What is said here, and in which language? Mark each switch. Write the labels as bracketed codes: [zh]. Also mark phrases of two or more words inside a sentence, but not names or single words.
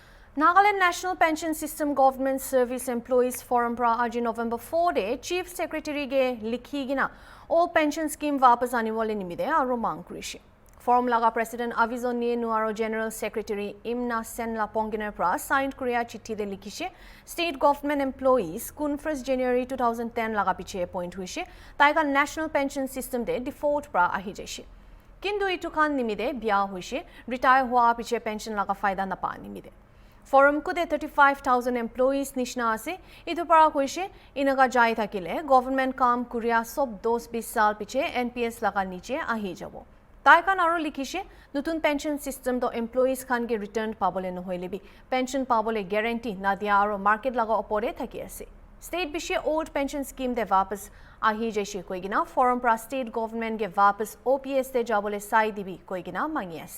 [nag] Nagaland National Pension System Government Service Employees Forum pra aji November 4 de Chief Secretary ge likhi gina [en] all pension scheme [nag] vapas aniwole nimide aro mang kurishi. Forum laga President Avizoni Nuaro General Secretary Imna Senla Ponginer pra signed Korea chitti de likhishe [en] state government employees [nag] kun 1st January 2010 laga piche appoint huishe taiga national pension system de default pra ahi jaishe. Kindu itu khan nimide bia huishe retire hua piche pension laga faida na pa nimide. Forum kude 35,000 employees nishna ase itu para koishe inaga jai thakile government kam kuria sob 10-20 sal piche NPS laga niche ahi jabo. Taikan aro likhishe nutun [en] pension system [nag] to employees khan ge return pabole nohoile bi pension pabole guarantee na dia aro market laga opore thaki ase. State bishe [en] old pension scheme [nag] de vapas ahi jaishe koigina forum pra [en] state government [nag] ge vapas OPS de jabole sai dibi koigina mangi ase.